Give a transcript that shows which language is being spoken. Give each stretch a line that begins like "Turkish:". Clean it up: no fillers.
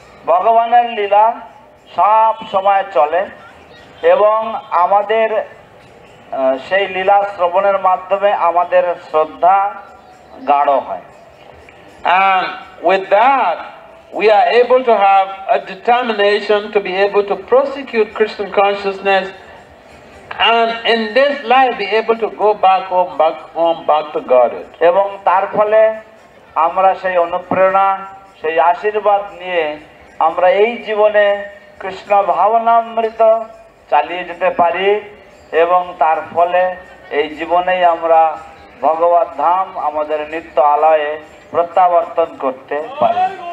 Bangla: ভগবানের লীলা সব সময় চলে এবং আমাদের সেই লীলা শ্রবণের মাধ্যমে আমাদের শ্রদ্ধা গাঢ় হয়।
English: And with that, we are able to have a determination to be able to prosecute Christian consciousness, and in this life be able to go back home, back to Godhead.
Bangla: এবং তার ফলে আমরা সেই অনুপ্রেরণা, সেই আশীর্বাদ নিয়ে আমরা এই জীবনে কৃষ্ণ ভাবনামৃত চালিয়ে যেতে পারি, এবং তার ফলে এই জীবনেই আমরা ভগবত ধাম আমাদের নিত্য আলয়ে প্রত্যাবর্তন করতে পারি।